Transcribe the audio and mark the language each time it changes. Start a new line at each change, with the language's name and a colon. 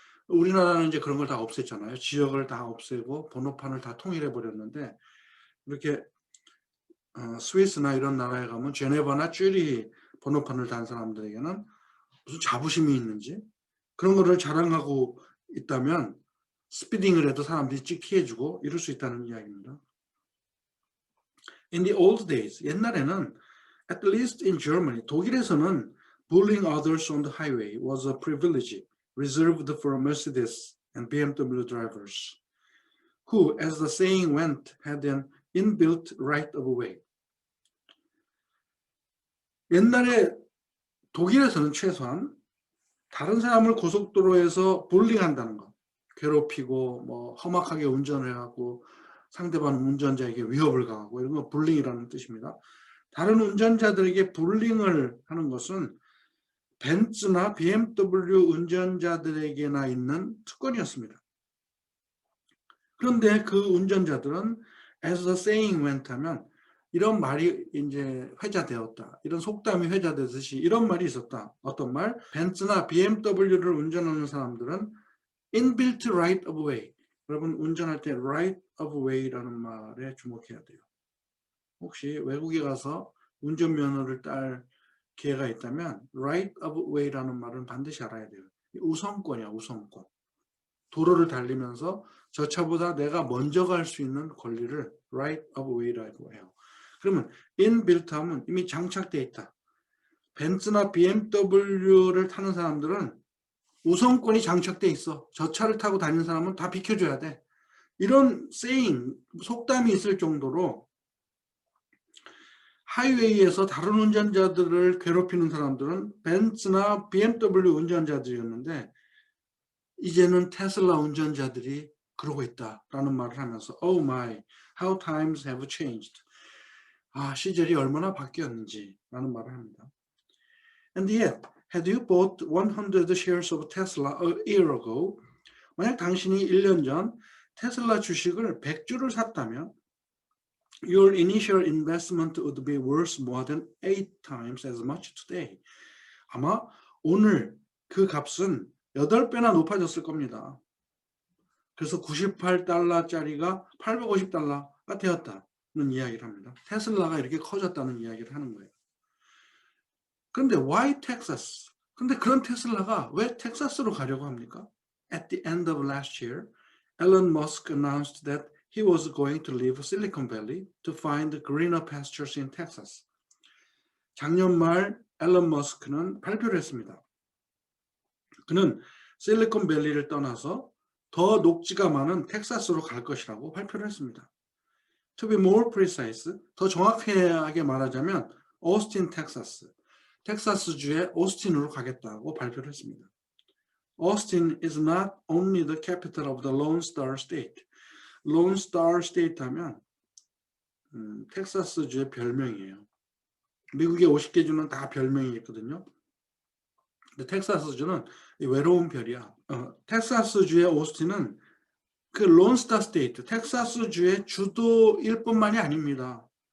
Korean: 우리나라는 이제 그런 걸 다 없앴잖아요. 지역을 다 없애고 번호판을 다 통일해 버렸는데, 이렇게 스위스나 이런 나라에 가면 제네바나 쭈리 번호판을 단 사람들에게는 무슨 자부심이 있는지 그런 거를 자랑하고 있다면 스피딩을 해도 사람들이 찍히해주고 이럴 수 있다는 이야기입니다.
English: In the old days,
Korean: 옛날에는
English: at least in Germany,
Korean: 독일에서는
English: bullying others on the highway was a privilege reserved for Mercedes and BMW drivers, who, as the saying went, had an inbuilt right of way.
Korean: 옛날에 독일에서는 최소한 다른 사람을 고속도로에서 bullying한다는 것, 괴롭히고 뭐 험악하게 운전을 해갖고 상대방 운전자에게 위협을 가하고 이런 거 bullying이라는 뜻입니다. 다른 운전자들에게 bullying을 하는 것은 벤츠나 BMW 운전자들에게나 있는 특권이었습니다. 그런데 그 운전자들은
English: as the saying went
Korean: 하면 이런 말이 이제 회자되었다, 이런 속담이 회자되듯이 이런 말이 있었다. 어떤 말? 벤츠나 BMW를 운전하는 사람들은 inbuilt right of way. 여러분 운전할 때 right of way라는 말에 주목해야 돼요. 혹시 외국에 가서 운전면허를 딸 기회가 있다면 right of way라는 말은 반드시 알아야 돼요. 우선권이야, 우선권. 도로를 달리면서 저 차보다 내가 먼저 갈 수 있는 권리를 right of way라고 해요. 그러면 inbuilt 하면 이미 장착되어 있다. 벤츠나 BMW를 타는 사람들은 우선권이 장착되어 있어. 저 차를 타고 다니는 사람은 다 비켜줘야 돼. 이런 saying, 속담이 있을 정도로 하이웨이에서 다른 운전자들을 괴롭히는 사람들은 벤츠나 BMW 운전자들이었는데 이제는 테슬라 운전자들이 그러고 있다라는 말을 하면서
English: Oh my, how times have changed.
Korean: 시절이 얼마나 바뀌었는지라는 말을 합니다.
English: And yet, had you bought 100 shares of Tesla a year ago,
Korean: 만약 당신이 1년 전 테슬라 주식을 100주를 샀다면
English: your initial investment would be worth more than 8 times as much today.
Korean: 아마 오늘 그 값은 8배나 높아졌을 겁니다. 그래서 98달러짜리가 850달러가 되었다는 이야기를 합니다. 테슬라가 이렇게 커졌다는 이야기를 하는 거예요.
English: 그런데 why Texas?
Korean: 근데 그런 테슬라가 왜 텍사스로 가려고 합니까?
English: At the end of last year, Elon Musk announced that he was going to leave Silicon Valley to find greener pastures in Texas.
Korean: 작년 말 앨런 머스크는 발표를 했습니다. 그는 실리콘밸리를 떠나서 더 녹지가 많은 텍사스로 갈 것이라고 발표를 했습니다.
English: To be more precise,
Korean: 더 정확하게 말하자면 오스틴, 텍사스. 텍사스주의 오스틴으로 가겠다고 발표를 했습니다.
English: Austin is not only the capital of the Lone Star State.
Korean: Lone Star State 하면 텍사스주의 별명이에요. 미국의 50개 주는 다 별명이 있거든요. 근데 텍사스주는 외로운 별이야. 텍사스주의 오스틴은 그 론스타 스테이트, 텍사스주의 주도일 뿐만이 아닙니다.